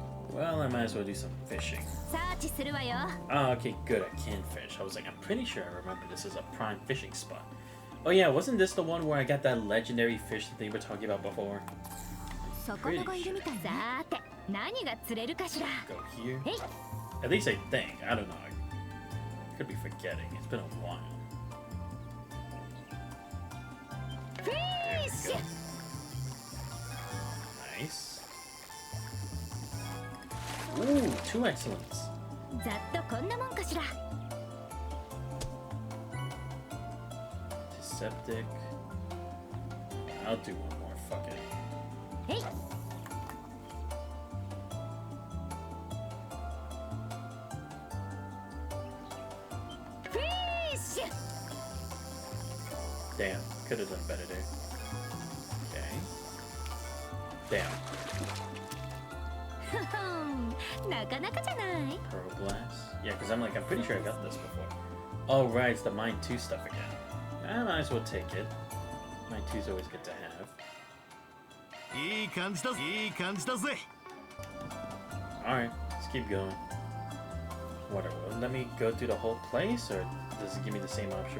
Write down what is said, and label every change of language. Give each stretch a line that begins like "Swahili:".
English: Well, I might as well do some fishing.
Japanese: サーチするわよ。
English: Oh, okay, good. I can fish. I was like, I'm pretty sure I remember this as a prime fishing spot. Oh yeah, wasn't this the one where I got that legendary fish that they were talking about before?
Japanese: 魚がいるみたい。さーて、何が釣れるかしら。
English: Go here. へい。 At least I think. I don't know. I could be forgetting. It's been a while. フィッシュ。 Nice. Ooh, 2 excellence.
Japanese: ざっとこんなもんかしら。
English: Septic. I'll do one more. Fuck it. へい。フィッシュ。 Damn. Could have done better there. Okay. Damn.
Japanese: ふふん、なかなかじゃない。
English: Pearl Blast. Yeah, because I'm pretty sure I got this before. Oh, right. It's the Mine 2 stuff again. I might as well take it. Mine 2 is always good to have.
Japanese: いい感じだぜ。いい感じだぜ。
English: Alright, let's keep going. Whatever. Let me go through the whole place, or does it give me the same option?